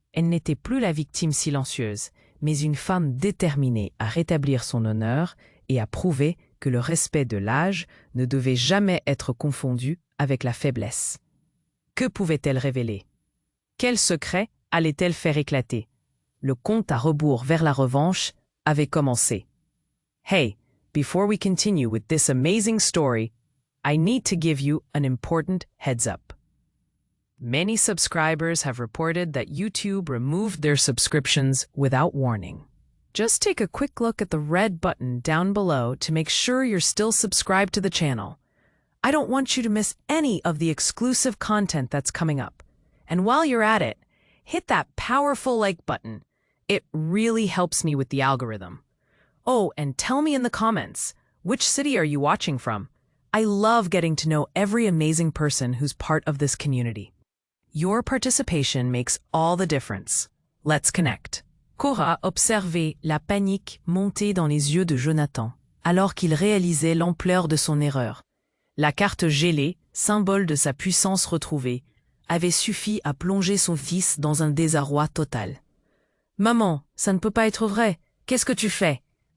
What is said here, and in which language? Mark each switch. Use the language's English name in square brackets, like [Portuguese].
[French] Elle n'était plus la victime silencieuse, mais une femme déterminée à rétablir son honneur et à prouver que le respect de l'âge ne devait jamais être confondu avec la faiblesse. Que pouvait-elle révéler? Quel secret allait-elle faire éclater? Le compte à rebours vers la revanche avait commencé. [English] Hey, before we continue with this amazing story, I need to give you an important heads up. Many subscribers have reported that YouTube removed their subscriptions without warning. Just take a quick look at the red button down below to make sure you're still subscribed to the channel. I don't want you to miss any of the exclusive content that's coming up. And while you're at it, hit that powerful like button. It really helps me with the algorithm. Oh, and tell me in the comments, which city are you watching from? I love getting to know every amazing person who's part of this community. Your participation makes all the difference. Let's connect. [French] Cora observait la panique monter dans les yeux de Jonathan, alors qu'il réalisait l'ampleur de son erreur. La carte gelée, symbole de sa puissance retrouvée, avait suffi à plonger son fils dans un désarroi total. « Maman, ça ne peut pas être vrai. Qu'est-ce que tu fais ?»